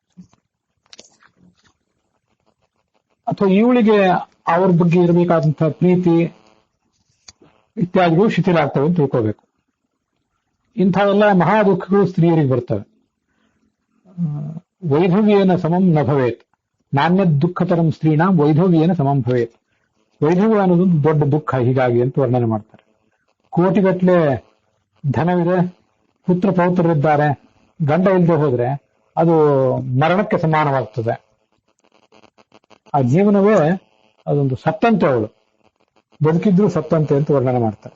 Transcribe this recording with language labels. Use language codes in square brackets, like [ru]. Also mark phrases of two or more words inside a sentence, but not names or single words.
[kn] ಅಥವಾ ಇವಳಿಗೆ ಅವ್ರ ಬಗ್ಗೆ ಇರಬೇಕಾದಂತಹ ಪ್ರೀತಿ ಇತ್ಯಾದಿಗಳು ಶಿಥಿಲ ಆಗ್ತವೆ ಅಂತ ತಿಳ್ಕೋಬೇಕು. ಇಂಥವೆಲ್ಲ ಮಹಾ ದುಃಖಗಳು ಸ್ತ್ರೀಯರಿಗೆ ಬರ್ತವೆ. [sa] ವೈಧವ್ಯೇನ ಸಮಂ ನ ಭವೇತ್, ನಾಣ್ಯ ದುಃಖತರಂ ಸ್ತ್ರೀಣಾಂ ವೈಧವ್ಯೇನ ಸಮಂ ಭವೇತ್. [kn] ವೈಧವ್ಯ ಅನ್ನೋದು ದೊಡ್ಡ ದುಃಖ ಹೀಗಾಗಿ ಅಂತ ವರ್ಣನೆ ಮಾಡ್ತಾರೆ. ಕೋಟಿಗಟ್ಟಲೆ ಧನವಿದೆ, ಪುತ್ರ ಪೌತ್ರರಿದ್ದಾರೆ, ಗಂಡ ಇಲ್ಲದೆ ಹೋದ್ರೆ ಅದು ಮರಣಕ್ಕೆ ಸಮಾನವಾಗ್ತದೆ. ಆ ಜೀವನವೇ ಅದೊಂದು ಸತ್ತಂತೆ, ಅವಳು ಬದುಕಿದ್ರು ಸತ್ತಂತೆ ಅಂತ ವರ್ಣನೆ ಮಾಡ್ತಾರೆ.